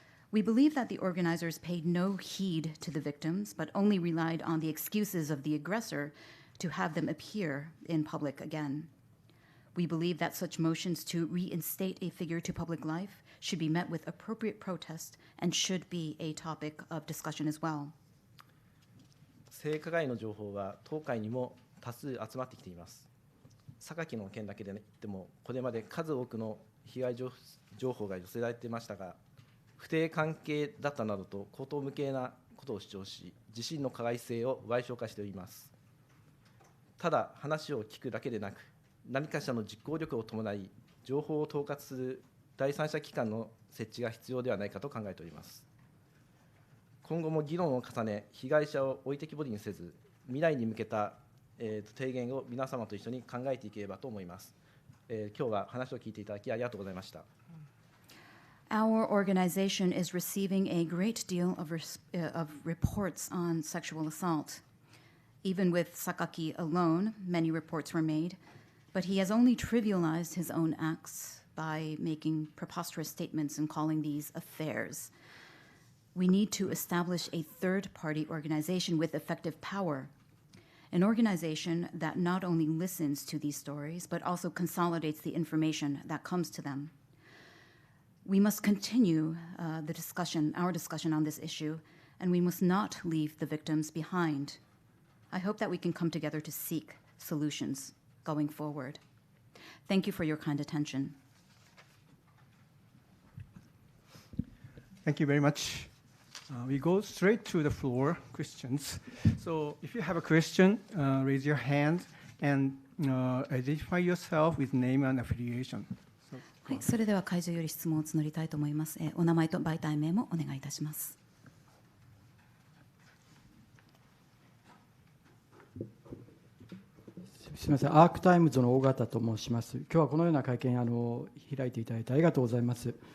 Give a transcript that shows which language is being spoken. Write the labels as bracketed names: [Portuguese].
[English] We believe that the organizers paid no heed to the victims, but only relied on the excuses of the aggressor to have them appear in public again. We believe that such motions to reinstate a figure to public life should be met with appropriate protest and should be a topic of discussion as well. [Japanese] 性加害の情報は当会にも多数集まってきています。榊の件だけで言っても、これまで数多くの被害情報が寄せられていましたが、不貞関係だったなどと荒唐無稽なことを主張し、自身の加害性を矮小化しております。ただ、話を聞くだけでなく、何かしらの実行力を伴い、情報を統括する第三者機関の設置が必要ではないかと考えております。今後も議論を重ね、被害者を置いてきぼりにせず、未来に向けた提言を皆様と一緒に考えていければと思います。今日は話を聞いていただきありがとうございました。 [English] Our organization is receiving a great deal of reports on sexual assault. Even with Sakaki alone, many reports were made, but he has only trivialized his own acts by making preposterous statements and calling these affairs. We need to establish a third-party organization with effective power, an organization that not only listens to these stories, but also consolidates the information that comes to them. We must continue our discussion on this issue, and we must not leave the victims behind. I hope that we can come together to seek solutions going forward. Thank you for your kind attention. Thank you very much. We go straight to the floor, questions. So if you have a question, raise your hand and identify yourself with name and affiliation. [Japanese] はい、それでは会場より質問を募りたいと思います。お名前と媒体名もお願いいたします。すみません、アークタイムズの尾形と申します。今日はこのような会見開いていただいてありがとうございます。